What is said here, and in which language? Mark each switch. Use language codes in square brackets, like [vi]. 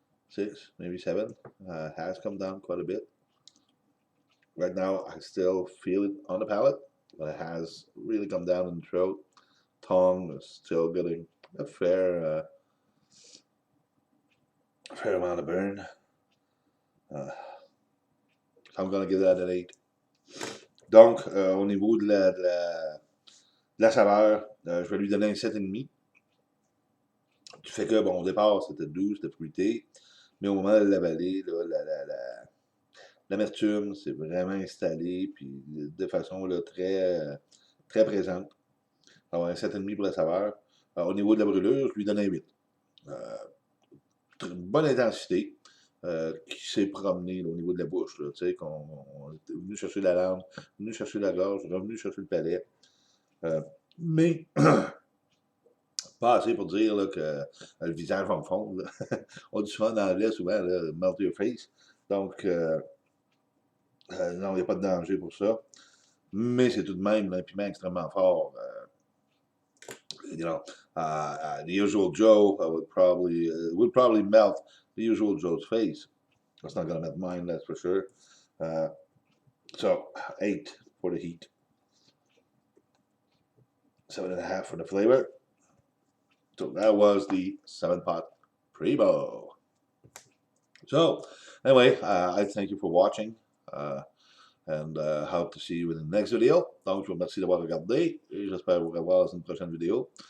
[en] 6, maybe 7. Has come down quite a bit. Right now, I still feel it on the palate, but it has really come down in the throat. Tongue is still getting a fair amount of burn. I'm gonna give that an 8. [fr] Donc, au niveau de la saveur, je vais lui donner un 7,5. Du fait que, bon, au départ, c'était doux, c'était fruité, mais au moment de l'avaler, l'amertume s'est vraiment installée, puis de façon là, très présente. Alors, un 7,5 pour la saveur. Alors, au niveau de la brûlure, je lui donne un 8. Bonne intensité. Qui s'est promené là, au niveau de la bouche, tu sais, qu'on est venu chercher la langue, venu chercher la gorge, revenu chercher le palais. Mais pas assez pour dire là, que le visage va me fondre. On dit souvent en anglais, souvent, là, [en] melt your face. [fr] Donc, non, il n'y a pas de danger pour ça. Mais c'est tout de même un piment extrêmement fort. [en] The usual Joe would probably melt the usual Joe's face. That's not going to melt mine, that's for sure. So 8 for the heat, 7.5 for the flavor. So that was the 7-pot Primo. So anyway, I thank you for watching. And hope to see you in the next video. [fr] Donc, je vous remercie d'avoir regardé et j'espère vous revoir dans une prochaine vidéo.